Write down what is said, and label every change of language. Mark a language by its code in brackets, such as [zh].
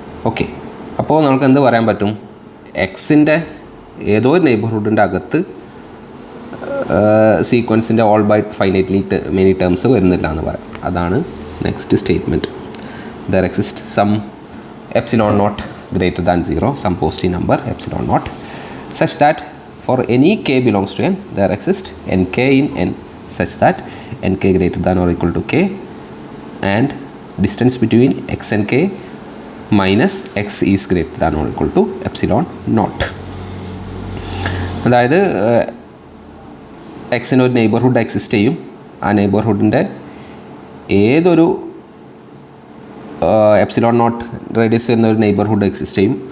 [ml] Okay, അപ്പോൾ നമുക്ക് എന്ത് പറയാൻ പറ്റും, എക്സിൻ്റെ ഏതോ ഒരു നെയ്ബർഹുഡിൻ്റെ അകത്ത് സീക്വൻസിൻ്റെ all by finitely many terms വരുന്നില്ല എന്ന് പറയാം. അതാണ് next statement. [en] There exist some epsilon naught greater than 0, some positive number epsilon naught, such that for any k belongs to n there exists nk in n such that nk greater than or equal to k and distance between x and k minus x is greater than or equal to epsilon naught. [ml] അതായത് എക്സിന് ഒരു neighbourhood exist ചെയ്യും, ആ നെയ്ബർഹുഡിൻ്റെ ഏതൊരു epsilon naught radius എന്നൊരു neighbourhood exist ചെയ്യും.